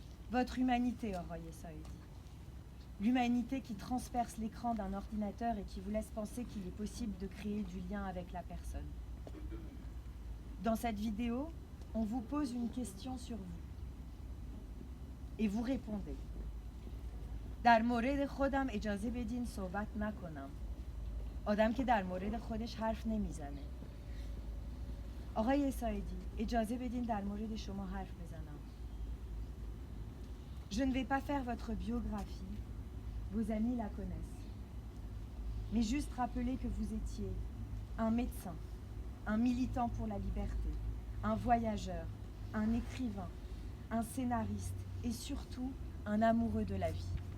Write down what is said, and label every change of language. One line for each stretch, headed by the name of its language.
French: Votre humanité, Oroye Saïdi. L'humanité qui transperce l'écran d'un ordinateur et qui vous laisse penser qu'il est possible de créer du lien avec la personne. Dans cette vidéo, on vous pose une question sur vous. Et vous répondez.
Persian: در مورد خودم اجازه بدین صحبت نکنم. آدم که در مورد خودش حرف نمیزنه. آقای سایدی، اجازه بدین در مورد شما حرف بزنم.
French: Je ne vais pas faire votre biographie. Vos amis la connaissent. Mais juste rappeler que vous étiez un médecin, un militant pour la liberté, un voyageur, un écrivain, un scénariste et surtout un amoureux de la vie.